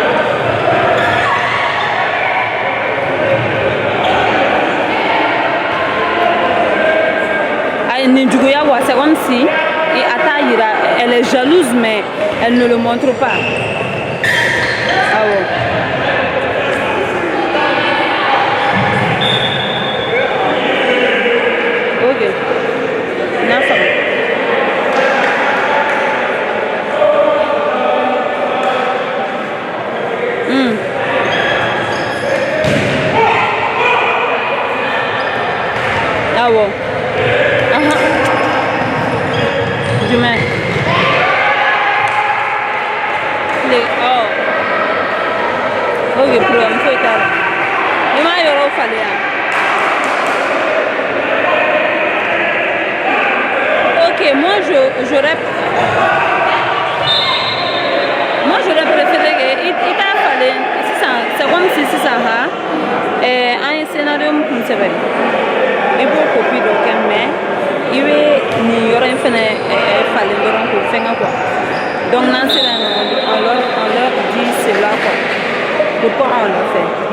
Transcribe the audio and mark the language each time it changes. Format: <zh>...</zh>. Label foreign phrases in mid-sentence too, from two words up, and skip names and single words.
<bm>nin juguya quoi</bm> <fr>c'est comme si</fr> <bm>a t'a yira</bm> <fr>elle est jalouse mais elle ne le montre pas</fr> <bm>awɔ ok n'a faamu awɔ jumɛn ok problème foyi t'a la i m'a yɔrɔw falen yan</bm> <fr>ok moi j'aurais préféré que</fr> <bm>i t'a falen sisan</bm> <fr>c'est comme si</fr> <bm>sisan an ye scénario min kun sɛbɛn i b'o copie dɔ kɛ mais i bɛ nin yɔrɔ in fɛnɛ falen dɔrɔn k'o fɛngɛ</bm> <fr>quoi donc</fr> <bm>n'an sera yen</bm> <fr>on leur dit cela quoi pourquoi on l'a fait</fr>